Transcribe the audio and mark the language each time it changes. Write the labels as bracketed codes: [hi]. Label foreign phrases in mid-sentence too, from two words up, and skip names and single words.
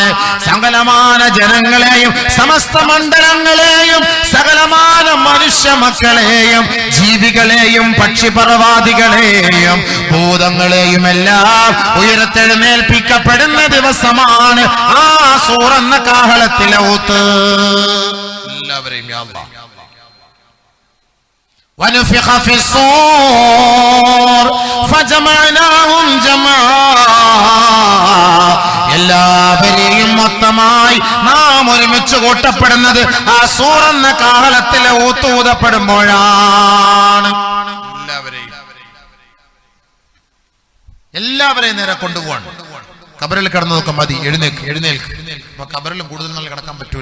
[ml] സകലമാന ജനങ്ങളെയും സമസ്ത മണ്ഡലങ്ങളെയും സകലമാന മനുഷ്യ മക്കളെയും ജീവികളെയും പക്ഷിപർവാദികളെയും ഭൂതങ്ങളെയും എല്ലാം ഉയർത്തെഴുന്നേൽപ്പിക്കപ്പെടുന്ന ദിവസമാണ് ആ സൂറന്ന കാഹളത്തിലെ ഊത്ത്. എല്ലാവരെയും [ar] يا الله. ونفخ في الصور فجمعناهم جمعا. [ml] എല്ലാവരെയും മൊത്തമായി നാം ഒരുമിച്ച് കൂട്ടപ്പെടുന്നത് ആ സൂറന്ന കാഹളത്തിലെ ഊതപ്പെടുമ്പോഴാണ്. എല്ലാവരെയും നേരെ കൊണ്ടുപോവാണ്. ഖബറിൽ കിടന്നു നോക്കാൻ മതി, എഴുന്നേൽക്ക്, എഴുന്നേൽക്ക്. അപ്പൊ ഖബറിൽ കൂടുതൽ നാൾ കിടക്കാൻ പറ്റൂല.